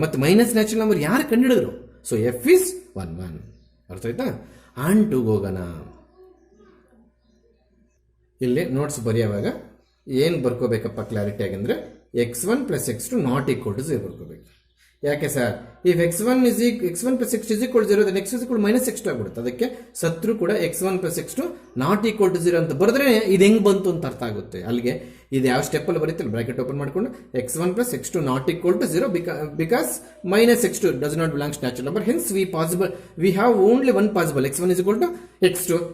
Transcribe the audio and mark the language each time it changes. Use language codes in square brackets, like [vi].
[kn] ಮತ್ತು minus natural number ಯಾರು ಕಂಡುಹಿಡಿದ್ರು? [en] So f is 1 1. [kn] ಅರ್ಥ ಆಯ್ತಾ? ಆನ್ ಟು ಹೋಗೋಣ. ಇಲ್ಲಿ ನೋಟ್ಸ್ ಬರೆಯುವಾಗ ಏನು ಬರ್ಕೋಬೇಕಪ್ಪ ಕ್ಲಾರಿಟಿ ಆಗಂದ್ರೆ x1 + x2 ≠ 0 ಬರ್ಕೋಬೇಕು. ಯಾಕೆ sir? [en] if x1 + x2 = 0, then x = -x2 [kn] ಆಗ್ಬಿಡುತ್ತೆ. ಅದಕ್ಕೆ ಸತ್ರು ಕೂಡ x1 + x2 ≠ 0 ಅಂತ ಬರೆದ್ರೆ ಇದು ಹೆಂಗ್ ಬಂತು ಅಂತ ಅರ್ಥ ಆಗುತ್ತೆ. ಅಲ್ಲಿಗೆ ಇದು ಯಾವ ಸ್ಟೆಪ್ಪಲ್ಲಿ ಬರೀತಿಲ್ಲ, ಬ್ರಾಕೆಟ್ ಓಪನ್ ಮಾಡಿಕೊಂಡು x1 + x2 ≠ 0 [en] because -x2 does not belong to natural number. Hence we have only one possible, x1 = x2.